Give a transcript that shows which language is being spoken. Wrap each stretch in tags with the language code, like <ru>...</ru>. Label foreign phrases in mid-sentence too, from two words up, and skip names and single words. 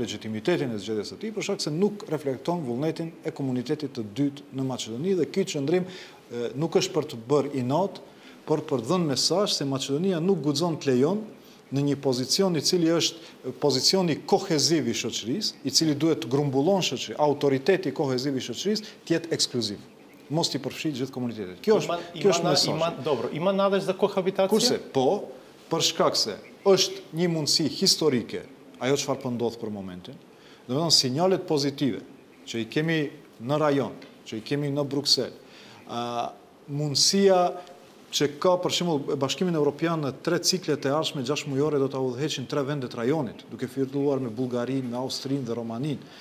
<sq>legitimitetin e zgjedhjes së tij për shkak se nuk reflekton vullnetin e komunitetit të dytë në Maqedoni dhe ky qëndrim nuk është për të bërë inat, por për të dhënë mesazh se Maqedonia nuk guxon të lejon në një pozicion i cili është pozicioni koheziv i shoqërisë, i cili duhet të grumbullon shoqërinë, autoriteti koheziv i shoqërisë të jetë ekskluziv. Mos t'i përfshijë gjithë komunitetet. Kjo është mesazhi.</sq> <mk>Добро, има надеж за кохабитација?</mk> <sq>Kurse, po, për shkak se është një mundësi historike ajo çfarë po ndodh për momentin. Domethënë sinjalet pozitive që i kemi në rajon, që i kemi në Bruksel, mundësia që ka për shembull Bashkimin Evropian në 3 ciklet e ardhshme 6 mujore do ta udhëheqin 3 vendet rajonit, duke filluar me Bullgarinë, me Austrinë dhe Romaninë.</sq>